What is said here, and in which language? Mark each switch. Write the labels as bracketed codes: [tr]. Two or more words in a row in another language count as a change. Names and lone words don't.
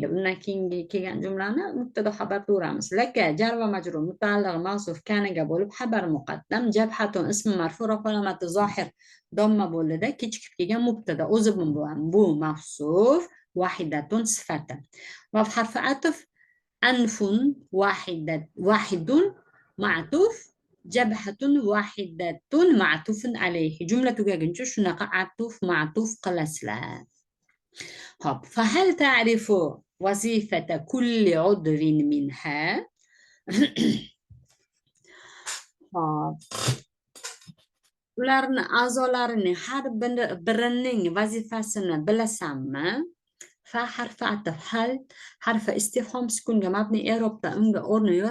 [uz] Undan keyingi kelgan jumlani mubtada xabar to'g'ramiz. Laka [ar] جار ومجرور [uz] mutaalliq mavsuf kanaga bo'lib [ar] خبر مقدم جبهة اسم مرفوع [uz] va alomati zohir domma bo'ldi-da, kechikib kelgan mubtada o'zi bu mavsuf wahidatun sifati. [ar] وحرف عطف أنف واحد معطوف جبهة واحدة معطوف عليه. [uz] Jumla tugaguncha shunaqa atuf ma'tuf qilasizlar. Hop, [ar] فهل تعرف وظيفة كل عضو منها؟ [uz] Hop. Ularni a'zolarini har birining vazifasini bilasanmi? [ar] فحرف عطف هل حرف استفهام [uz] sukunga mabni i'robda unga o'rni yo'q.